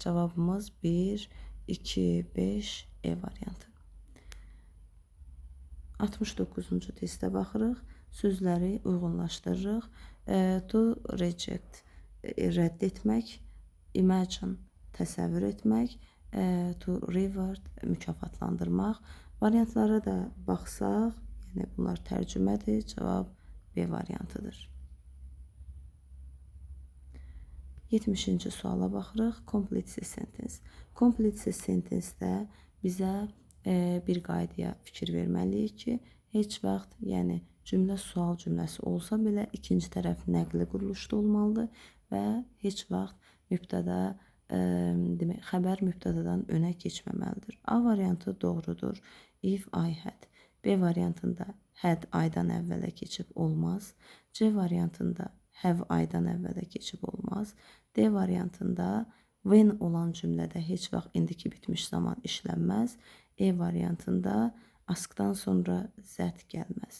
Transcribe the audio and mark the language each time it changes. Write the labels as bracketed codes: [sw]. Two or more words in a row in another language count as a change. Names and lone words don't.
[az] Cavabımız 1, 2, 5 E variantı. 69-cu testə baxırıq. Sözləri uyğunlaşdırırıq. [en] To reject [az] rədd etmək, imagine təsəvvür etmək, [en] to reward [az] mükafatlandırmaq. Variantlara da baxsaq, yəni bunlar tərcümədir. Cavab B variantıdır. 70-ci suala baxırıq. [en] Complete sentence. Complete sentence- [az] də bizə bir qaydaya fikir verməliyik ki, heç vaxt, yəni cümlə sual cümləsi olsa belə ikinci tərəf nəqli quruluşda olmalıdır və heç vaxt mübtəda, demək, xəbər mübtədadan önə keçməməlidir. A variantı doğrudur. [en] If I had. [az] B variantında had aydan əvvələ keçib olmaz. C variantında have aydan əvvələ keçib olmaz. D variantında when olan cümlədə heç vaxt indiki bitmiş zaman işlənməz. E variantında askdan sonra zət gəlməz.